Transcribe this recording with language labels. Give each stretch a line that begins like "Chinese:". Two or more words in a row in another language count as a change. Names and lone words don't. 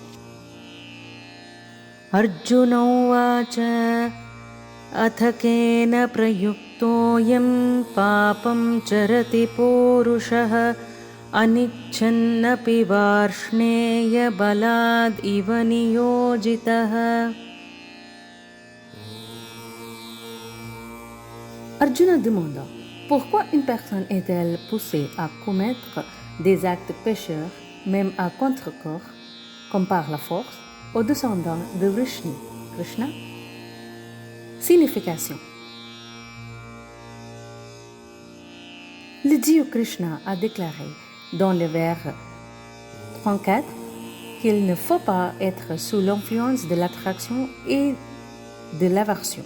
Sanskrit: Arjuna uvacha ath kena prayuktoyam papam charati purushah anichannapi varshneya balad iva niyojitah.
French: Arjuna demanda: pourquoi une personne est-elle poussée à commettre des actes pécheurs, même à contre-corps, comme par la force, aux descendants de Vrishni, Krishna? Signification. Le dieu Krishna a déclaré dans le vers 34 qu'il ne faut pas être sous l'influence de l'attraction et de l'aversion.